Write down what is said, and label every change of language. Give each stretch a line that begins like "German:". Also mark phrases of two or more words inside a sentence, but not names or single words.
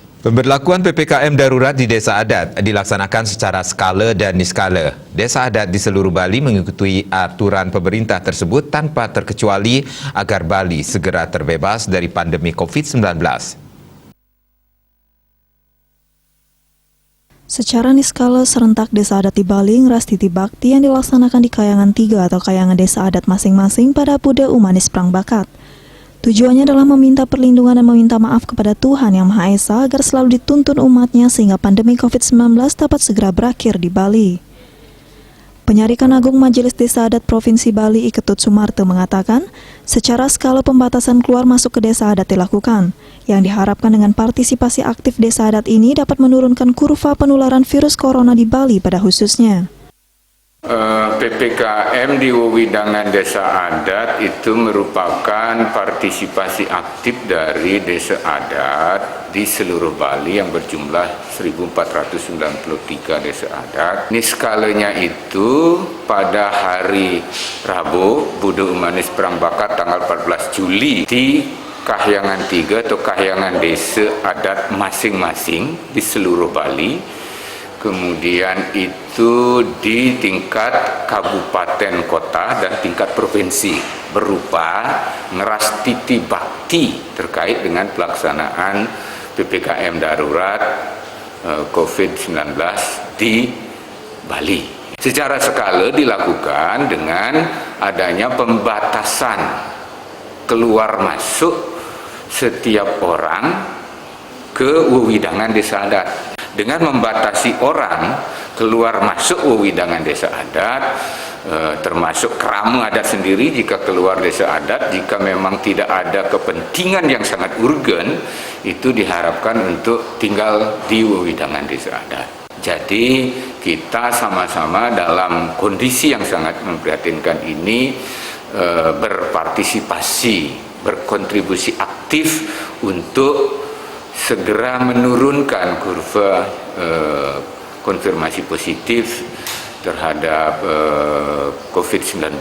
Indonesian: Pemberlakuan PPKM darurat di Desa Adat dilaksanakan secara skala dan niskala. Desa Adat di seluruh Bali mengikuti aturan pemerintah tersebut tanpa terkecuali agar Bali segera terbebas dari pandemi COVID-19. Secara niskala serentak Desa Adat di Bali Ngras Titi Bakti yang dilaksanakan di Kayangan 3 atau Kayangan Desa Adat masing-masing pada Buddha Umanis Prangbakat. Tujuannya adalah meminta perlindungan dan meminta maaf kepada Tuhan Yang Maha Esa agar selalu dituntun umatnya sehingga pandemi COVID-19 dapat segera berakhir di Bali. Penyarikan Agung Majelis Desa Adat Provinsi Bali Iketut Sumarto mengatakan, secara skala pembatasan keluar masuk ke Desa Adat dilakukan, yang diharapkan dengan partisipasi aktif Desa Adat ini dapat menurunkan kurva penularan virus corona di Bali pada khususnya. PPKM di wewidangan Desa Adat itu merupakan partisipasi aktif dari Desa Adat di seluruh Bali yang berjumlah 1.493 Desa Adat. Ini skalanya itu pada hari Rabu, Buddha Umanis Prangbakat tanggal 14 Juli di Kahyangan 3 atau Kahyangan Desa Adat masing-masing di seluruh Bali. Kemudian itu di tingkat kabupaten kota dan tingkat provinsi berupa Ngras Titi Bakti terkait dengan pelaksanaan PPKM darurat COVID-19 di Bali. Secara skala dilakukan dengan adanya pembatasan keluar masuk setiap orang ke wewidangan Desa Adat. Dengan membatasi orang keluar masuk wewidangan Desa Adat, termasuk kerama adat sendiri jika keluar Desa Adat, jika memang tidak ada kepentingan yang sangat urgen, itu diharapkan untuk tinggal di wewidangan Desa Adat. Jadi kita sama-sama dalam kondisi yang sangat memprihatinkan ini berpartisipasi, berkontribusi aktif untuk segera menurunkan kurva konfirmasi positif terhadap COVID-19.